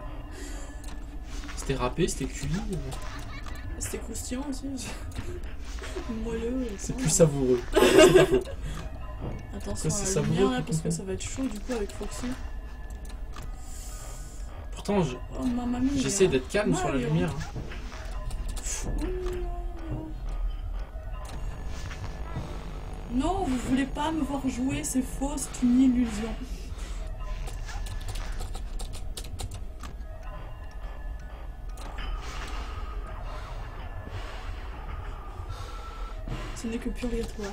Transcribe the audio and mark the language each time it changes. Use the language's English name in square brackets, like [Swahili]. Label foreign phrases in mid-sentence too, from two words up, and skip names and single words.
[French] C'était râpé, c'était cuit. C'était croustillant aussi. Moelleux. C'est plus savoureux. C'est pas faux. Attention c'est à la savoureux, lumière là, tout parce que compris. ça va être chaud du coup avec Foxy. Pourtant, [Italian] Oh mamma mia. [French] j'essaie d'être calme sur la Mario. lumière. Hein. Non, vous voulez pas me voir jouer, c'est faux, c'est une illusion. Ce n'est que purgatoire.